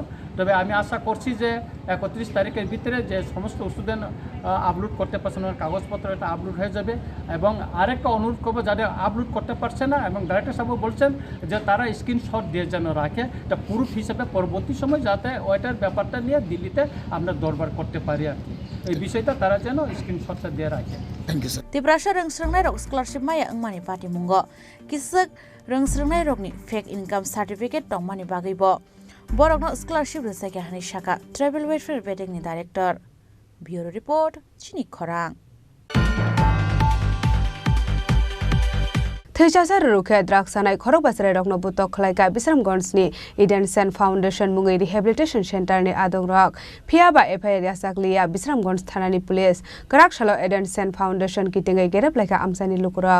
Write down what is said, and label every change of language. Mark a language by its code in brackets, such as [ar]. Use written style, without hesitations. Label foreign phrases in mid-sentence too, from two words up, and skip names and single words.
[bn] তবে আমি আশা করছি যে 31 তারিখের ভিতরে যে সমস্ত স্টুডেন্ট আপলোড করতে পারছে না কাগজপত্র, এটা আপলোড হয়ে যাবে। এবং আরেকটা অনুরোধ করবো, যাদের আপলোড করতে পারছে না, এবং ডাইরেক্টর সাহেব বলছেন যে তারা স্ক্রিনশট দিয়ে যেন রাখে, এটা প্রুফ হিসেবে পরবর্তী সময় যাতে ওইটার ব্যাপারটা নিয়ে দিল্লিতে আমরা দরবার করতে পারি আর কি, এই বিষয়টা তারা যেন স্ক্রিনশটটা দিয়ে রাখে। [en] thank you sir. [trp] Tiprasa rengsrengnai rok scholarship maya angmani party mungo kisak rengsrengnai rokni [en] fake income certificate [trp] tongmani bagui bo borokno scholarship resake hani shaka [en] tribal welfare [trp] bedek ni director. [en] Bureau report Chini Khorang. [trp] थैजासा रुखे द्राक्सानाय खरक बासरे रकनो बुतक खलायका बिश्रामगंजनि इडेनसन फाउन्डेसन मुङै रिहेबिलिटेसन सेन्टारनि आदंरक फियाबा एफआईआर यासाकलिया बिश्रामगंज थानानि पुलिस कराकसालो इडेनसन फाउन्डेसन किटिङै गेरेबलायका आमसानि लुकुरक